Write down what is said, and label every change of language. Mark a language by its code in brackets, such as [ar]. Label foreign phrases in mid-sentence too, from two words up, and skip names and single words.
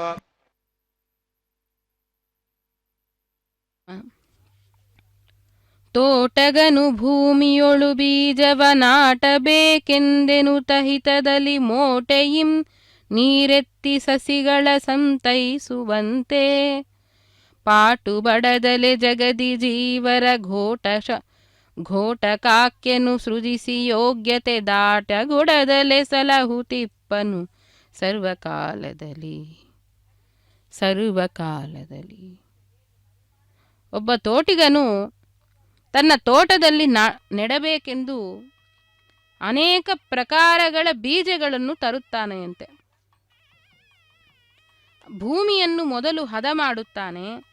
[kn] ತೋಟಗನು ಭೂಮಿಯೊಳು ಬೀಜವ ನಾಟಬೇಕೆಂದೆನುತ ಹಿತದಲ್ಲಿ ಮೋಟೆಯಿಂ ನೀರೆತ್ತಿ ಸಸಿಗಳ ಸಂತೈಸುವಂತೆ ಪಾಟು ಬಡದಲೆ ಜಗದಿ ಜೀವರ ಘೋಟಕಾಕ್ಯನು ಸೃಜಿಸಿ ಯೋಗ್ಯತೆ ದಾಟಗೊಡದಲೆ ಸಲಹುತಿಪ್ಪನು ಸರ್ವಕಾಲದಲ್ಲಿ. ಒಬ್ಬ ತೋಟಿಗನು ತನ್ನ ತೋಟದಲ್ಲಿ ನೆಡಬೇಕೆಂದು ಅನೇಕ ಪ್ರಕಾರಗಳ ಬೀಜಗಳನ್ನು ತರುತ್ತಾನೆಯಂತೆ. ಭೂಮಿಯನ್ನು ಮೊದಲು ಹದ ಮಾಡುತ್ತಾನೆ.